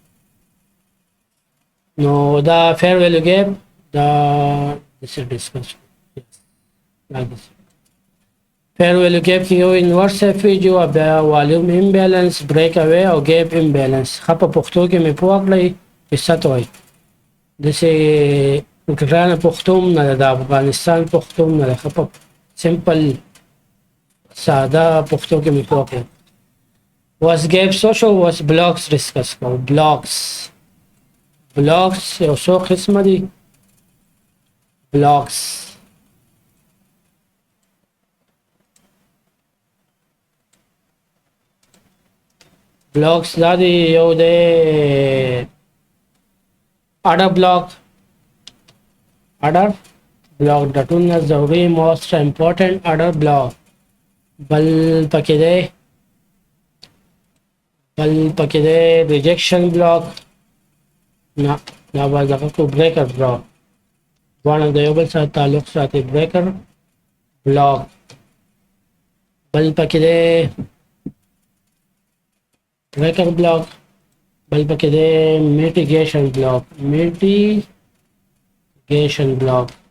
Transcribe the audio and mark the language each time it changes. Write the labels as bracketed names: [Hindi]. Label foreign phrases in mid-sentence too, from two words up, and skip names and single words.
[Pashto] نو دا [English] fair value gap [Pashto] دا [English] discuss fair value gap [Pashto] کې یو [English] inverse FVG [Pashto] او بیا [English] volume imbalance, breakaway [Pashto] او [English] gap imbalance. [Pashto] ښه په پښتو کې مې پوه کړئ چې څه ته وایي. داسې ګرانه پښتو هم نه ده، د افغانستان پښتو هم نه ده، ښه په سمپل ساده پښتو کې مې پوه کړئ. [English] was gaps [Pashto] شو [English] was blocks [Pashto] ډسکس کوو. blocks یو څو قسمه دي. blocks دا دی یو دی [English] order block [Pashto] د ټولو ضروري [English] most important order block. [Pashto] بل پکې دی [English] rejection block، [Pashto] نه دا به دغه کو [English] breaker block، [Pashto] دواړه د یو بل سره تعلق ساتي. [English] breaker block [Pashto] بل پکې دی [English] breaker block، [Pashto] بل پکې دی [English] mitigation block.